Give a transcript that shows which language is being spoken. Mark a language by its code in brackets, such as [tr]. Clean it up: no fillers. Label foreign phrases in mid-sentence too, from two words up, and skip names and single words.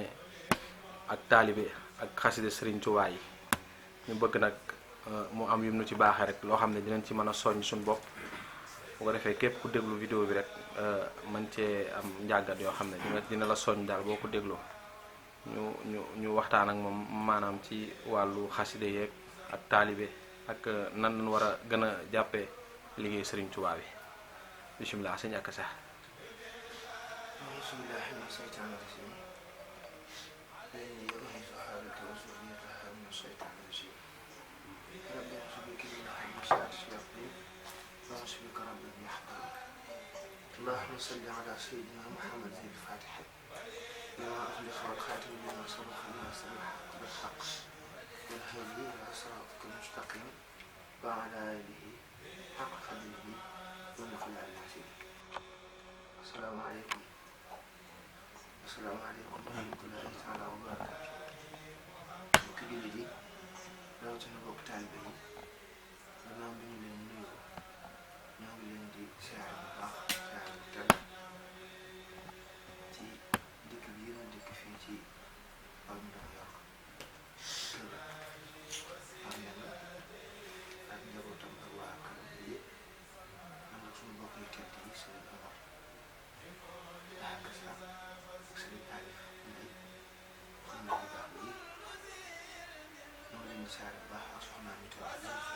[wo] ak taalibe ak xasida Serigne Touba yi ñu bëgg nag mu am yum nu ci baaxee rek loo xam ne dinañ ci mën a soññ suñu bopp bu ko defee képp ku déglu vidéo bi rek man cee am njàngat yoo xam ne dina la soññ daal boo ko dégloo ñu waxtaan ak moom maanaam ci wàllu xaside yeeg ak taalibe ak nan lañ war a gën a jàppee liggéey Serigne Touba bi bisimilah sëñ Akassa. [ar] اللهم صل على سيدنا محمد الفاتح لما أخلص والخاتم لما سبق الناصر الحق بالحق والهادي إلى صراطك المستقيم وعلى آله حق قدره ومقداره العظيم. السلام عليكم ورحمة الله تعالى وبركاته. [wo] mbokki jullit yi rawatina mbokk taalibe yi gannaaw bi ñu leen nuyu ñoo ngi leen di siyaare bu baax ci dëkk bi yéen a dëkk fii ci Pape Ndao York kër am yàlla ak njabootam ak waa këram bi yëpp ànd ak suñu mbokk yu tedd yi sëriñ Omar Akassa ak sëriñ Alif Ndeye xam naa bu baax bi yëpp ñoo leen di siyaare bu baax ak soxnaa ñu tedd yi